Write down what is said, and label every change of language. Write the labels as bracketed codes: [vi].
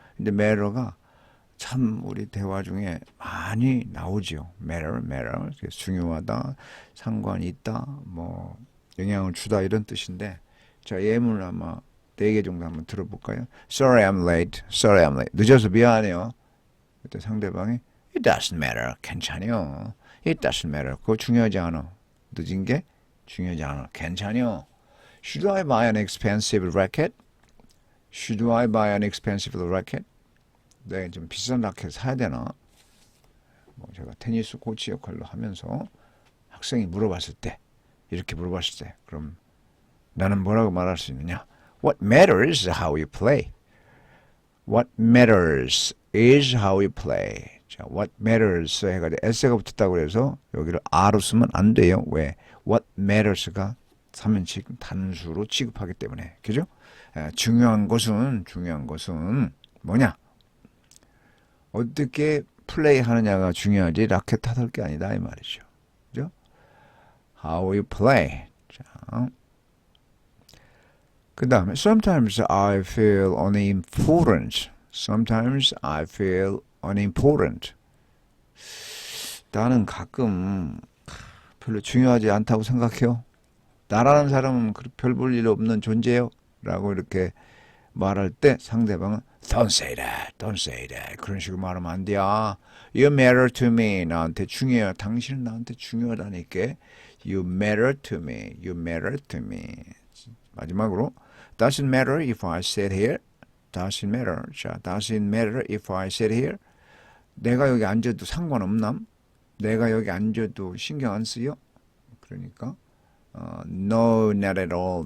[ko] 근데 matter가 참 우리 대화 중에 많이 나오죠. matter, 중요하다, 상관이 있다, 뭐 영향을 주다 이런 뜻인데 자, 예문을 아마 4개 정도 한번 들어볼까요? [en] Sorry I'm late. Sorry I'm late. [ko] 늦어서 미안해요. 그때 상대방이 [en] It doesn't matter. [ko] 괜찮아요. [en] It doesn't matter. [ko] 그거 중요하지 않아. 늦은 게 중요하지 않아. 괜찮아요. [en] Should I buy an expensive racket? Should I buy an expensive racket? [ko] 내가 좀 비싼 라켓 사야 되나? 뭐 제가 테니스 코치 역할로 하면서 학생이 물어봤을 때 이렇게 물어봤을 때 그럼 나는 뭐라고 말할 수 있느냐? [en] What matters is how you play. What matters is how you play. [ko] 자, [en] what matters [ko] 해가지고 s가 붙었다고 해서 여기를 R로 쓰면 안 돼요. 왜? [en] What matters가 [ko] 3인칭 단수로 취급하기 때문에. 그죠? 중요한 것은 뭐냐? 어떻게 플레이 하느냐가 중요하지 라켓 타들 게 아니다 이 말이죠. 그죠? [en] How you play. 자. [ko] 그 다음에 [en] Sometimes I feel unimportant. Sometimes I feel unimportant. [ko] 나는 가끔 별로 중요하지 않다고 생각해요. 나라는 사람은 별 볼 일 없는 존재요. 라고 이렇게 말할 때 상대방은 [en] Don't say that. Don't say that. [ko] 그런 식으로 말하면 안 돼. [en] You matter to me. [ko] 나한테 중요해. 당신은 나한테 중요하다니까. [en] You matter to me. You matter to me. [ko] 마지막으로 [en] Doesn't matter if I sit here. Doesn't matter. 자, doesn't matter if I sit here. [ko] 내가 여기 앉아도 상관없남? 내가 여기 앉아도 신경 안 쓰여? 그러니까 [en] No, not at all.